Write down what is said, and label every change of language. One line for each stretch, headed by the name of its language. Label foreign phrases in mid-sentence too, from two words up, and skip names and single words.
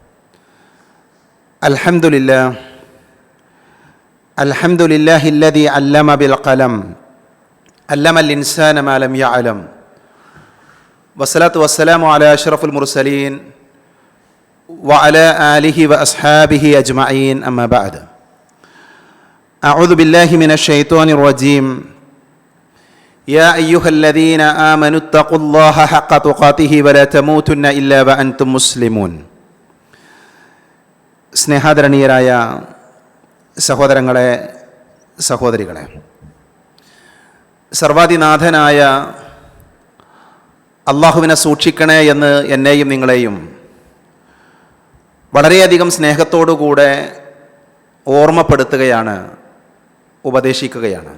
Arabic: الحمد لله الذي علم بالقلم علم الإنسان ما لم يعلم والصلاة والسلام على أشرف المرسلين وعلى آله وأصحابه أجمعين أما بعد. أعوذ بالله من الشيطان الرجيم. يا أيها الذين آمنوا اتقوا الله حق تقاته ولا تموتن إلا وأنتم مسلمون.
Malayalam: സ്നേഹാദരണീയരായ സഹോദരങ്ങളെ, സഹോദരികളെ, സർവാധിനാഥനായ അള്ളാഹുവിനെ സൂക്ഷിക്കണേ എന്ന് എന്നെയും നിങ്ങളെയും വളരെയധികം സ്നേഹത്തോടുകൂടെ ഓർമ്മപ്പെടുത്തുകയാണ്, ഉപദേശിക്കുകയാണ്.